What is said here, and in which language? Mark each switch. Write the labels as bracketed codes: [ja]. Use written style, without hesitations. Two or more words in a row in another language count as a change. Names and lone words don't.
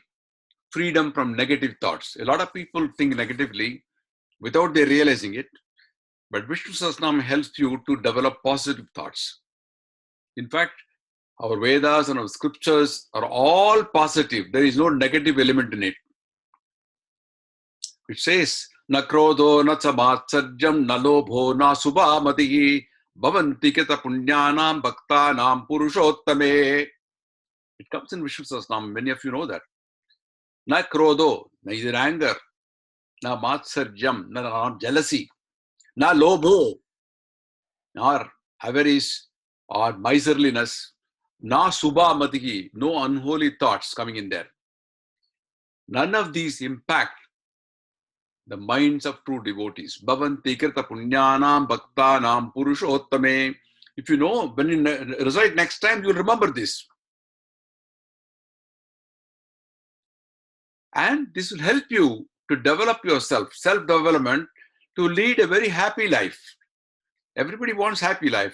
[en] Freedom from negative thoughts. A lot of people think negatively without they realizing it, but Vishnu Sahasranam helps you to develop positive thoughts. In fact, our Vedas and our scriptures are all positive. There is no negative element in it. It says, [sa] na krodho, na samatsarjam, na lobho, na subhamatihi, bhavanti keta punyanam bhaktanam purushottame. [en] It comes in Vishnu Sahasranam. Many of you know that. [sa] Na krodho, [en] neither anger, [sa] na matsarjam, [en] not jealousy, [sa] na lobho, [en] nor avarice or miserliness, [sa] na subhamatihi, [en] no unholy thoughts coming in there. None of these impact the minds of true devotees. [sa] Bhavanti krita punyanam bhaktanam purushottame. [en] If you know, when you recite next time, you'll remember this. And this will help you to develop yourself, self-development, to lead a very happy life. Everybody wants happy life.